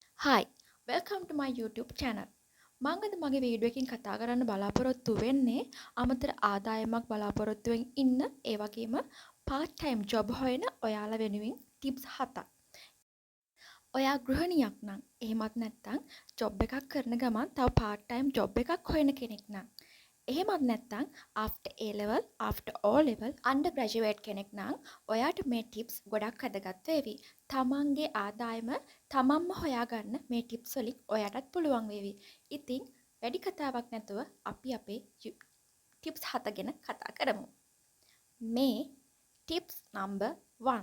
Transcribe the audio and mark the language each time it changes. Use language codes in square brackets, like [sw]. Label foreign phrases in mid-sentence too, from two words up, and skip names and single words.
[en] Hi, welcome to my YouTube channel. [si] මම අද මගේ වීඩියෝ එකකින් කතා කරන්න බලාපොරොත්තු වෙන්නේ අමතර ආදායමක් බලාපොරොත්තුවෙන් ඉන්න ඒ වගේම [en] part time job [si] හොයන ඔයාලා වෙනුවෙන් tips 7ක්. ඔයා ගෘහණියක් නම් එහෙමත් නැත්නම් job එකක් කරන ගමන් තව [en] part time job [si] එකක් හොයන කෙනෙක් නම් එහෙමත් නැත්නම් [en] after A level, after O level, undergraduate [si] කෙනෙක් නම් ඔයාට මේ tips ගොඩක් වැදගත් වේවි. තමන්ගේ ආදායම තමන්ම හොයාගන්න මේ tips වලින් ඔයාටත් පුළුවන් වේවි. ඉතින් වැඩි කතාවක් නැතුව අපි අපේ tips 7 ගැන කතා කරමු. [en] මේ tips number 1.